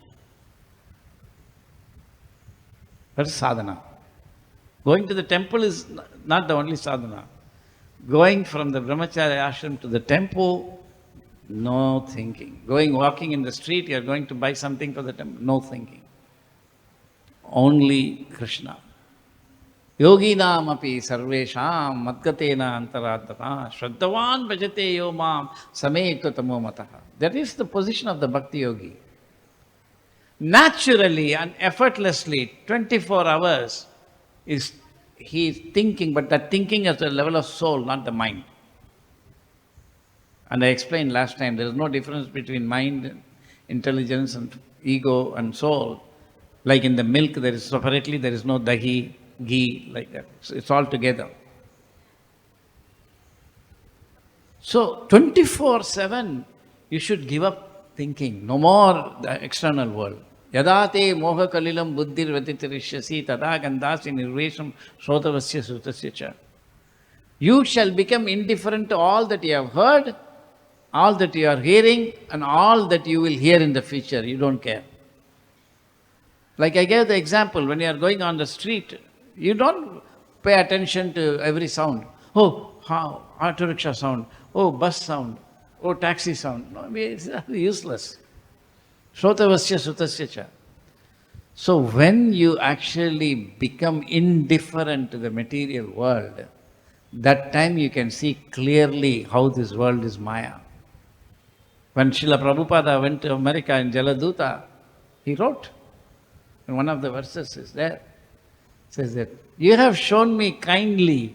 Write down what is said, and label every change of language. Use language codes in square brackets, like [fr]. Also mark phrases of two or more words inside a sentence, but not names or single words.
[en] That's sadhana. Going to the temple is not the only sadhana. Going from the [hi] brahmachari ashram [en] to the temple, no thinking. Walking in the street, you are going to buy something for the temple, no thinking. Only Krishna. [sa] Yoginam api sarvesham madgatena antaradata shraddhavan bhajate yo mam samekta tamo mataha. [en] That is the position of the bhakti yogi. Naturally and effortlessly, 24 hours he is thinking, but that thinking is at the level of soul, not the mind. And I explained last time, there is no difference between mind, intelligence and ego and soul. Like in the milk, there is separately, there is no [hi] dahi, ghee, [en] like that. It's all together. So 24/7, you should give up thinking. No more the external world. [sa] Yadate moha kalilam buddhir vatitirishasi tada gandasi nirvesham shrotavasya sutasya cha. [en] You shall become indifferent to all that you have heard, all that you are hearing, and all that you will hear in the future. You don't care. Like I gave the example, when you are going on the street, you don't pay attention to every sound. Oh, auto rickshaw sound. Oh, bus sound. Oh, taxi sound. No, it's useless. [sa] Shrotavasya sutasya cha. [en] So when you actually become indifferent to the material world, that time you can see clearly how this world is Maya. When Srila Prabhupada went to America in Jaladuta, he wrote, and one of the verses is there, says that, you have shown me kindly.